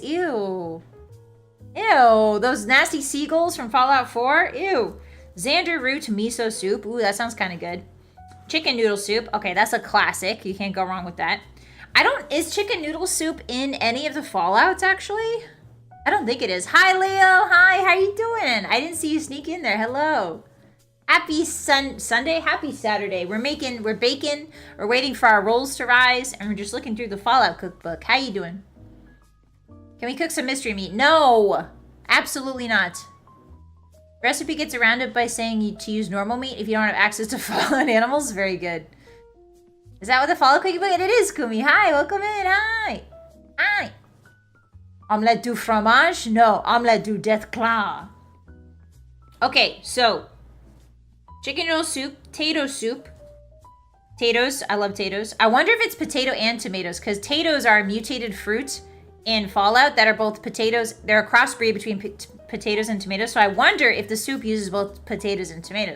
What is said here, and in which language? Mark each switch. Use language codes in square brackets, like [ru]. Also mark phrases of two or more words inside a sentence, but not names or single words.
[en] Ew. Ew. Those nasty seagulls from Fallout 4. Ew. Xander root miso soup. Ooh, that sounds kind of good. Chicken noodle soup. Okay, that's a classic. You can't go wrong with that. Is chicken noodle soup in any of the Fallouts, actually? I don't think it is. Hi, Leo. Hi, how you doing? I didn't see you sneak in there. Hello. Happy Sunday. Happy Saturday. We're baking. We're waiting for our rolls to rise, and we're just looking through the Fallout cookbook. How you doing? Can we cook some mystery meat? No, absolutely not. Recipe gets around it by saying to use normal meat if you don't have access to fallen animals. Very good. Is that what the Fallout cookbook? It is, Kumi. Hi, welcome in. Hi. Hi. [fr] Omelette du fromage? No, omelette du deathclaw. [en] Okay, so chicken noodle soup, potato soup. Potatoes, I love potatoes. I wonder if it's potato and tomatoes, because potatoes are a mutated fruit in Fallout that are both potatoes. They're a crossbreed between potatoes and tomatoes, so I wonder if the soup uses both potatoes and tomatoes.